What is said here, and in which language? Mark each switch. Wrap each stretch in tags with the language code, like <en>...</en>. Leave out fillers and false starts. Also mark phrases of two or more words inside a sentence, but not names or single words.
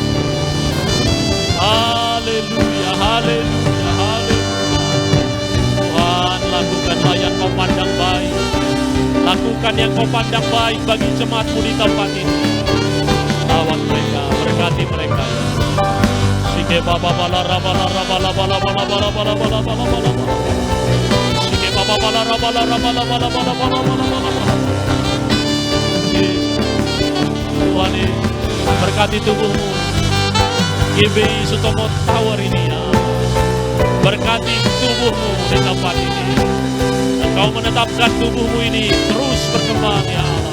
<id>Haleluya, haleluya, haleluya. Tuhan, lakukanlah yang kau pandang baik. Lakukan yang kau pandang baik bagi jemaatmu di tempat ini. Rawat mereka, berkati mereka. Sike baba bala rabala rabala bala bala bala bala bala bala bala. Sike baba bala rabala rabala bala bala bala bala bala. Tuhan, berkati tubuhmu. GBI Sutomo Tower ini ya. Berkati tubuhmu di tempat ini. Engkau menetapkan tubuhmu ini terus berkembang ya Allah.</id>